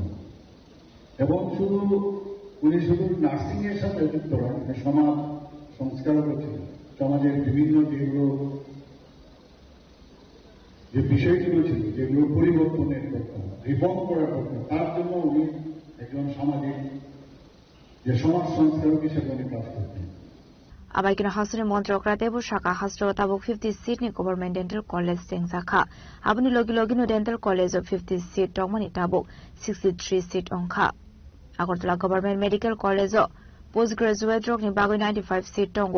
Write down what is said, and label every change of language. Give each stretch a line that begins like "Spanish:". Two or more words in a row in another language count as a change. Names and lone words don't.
Bangla: এবং উনি শুধু নার্সিং এর সাথে যুক্ত হন, সমাজ সংস্কারও করছিলেন। সমাজের বিভিন্ন যে বিষয়গুলো ছিল, যেগুলো পরিবর্তনের দরকার, রিফর্ম করার দরকার, তার জন্য উনি একজন সামাজিক যে সমাজ সংস্কারক হিসেবে উনি কাজ করতেন।
Kok Borok: Abaikina Hasani Montrokra Debu Shaka Hastro Tabuk 50 Sydney Government Dental College Tengsaka. Abuni Logino Dental College of 50 seat Domani Tabuk 63 seat Onka. Agartala Government Medical College Postgraduate Drog ni Bago 95 seat Tongo.